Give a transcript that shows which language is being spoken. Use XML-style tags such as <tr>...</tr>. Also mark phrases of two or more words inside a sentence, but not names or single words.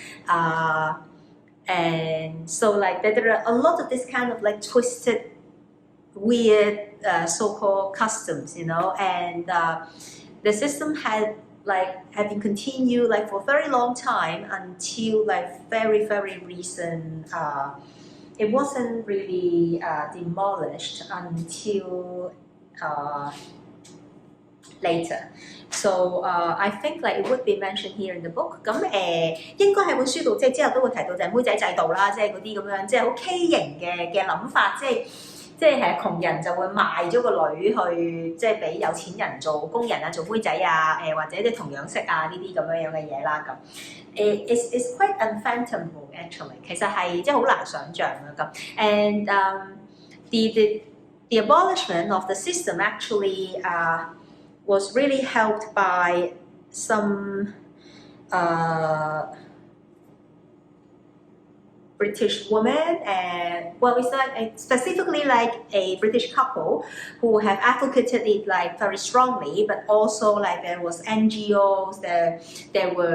<en>And so like there are a lot of this kind of like twisted weird so-called customs, and the system had been continued like for a very long time until like very, very recent. It wasn't really demolished until later. So I think like it would be mentioned here in the book.</en> <yue>咁應該喺本書度即係之後都會提到就係妹仔制度啦，即係嗰啲咁樣即係好畸形嘅諗法，即係窮人就會賣咗個女去即係俾有錢人做工人啊，做妹仔啊，或者即係同樣式啊呢啲咁樣嘅嘢啦咁。</yue> <en>It's quite unfathomable actually，</en> <yue>其實係即係好難想像啊咁。And</yue> <en>the abolishment of the system actually was really helped by some British woman, and well, it's like specifically like a British couple who have advocated it like very strongly, but also like there was NGOs, there</en>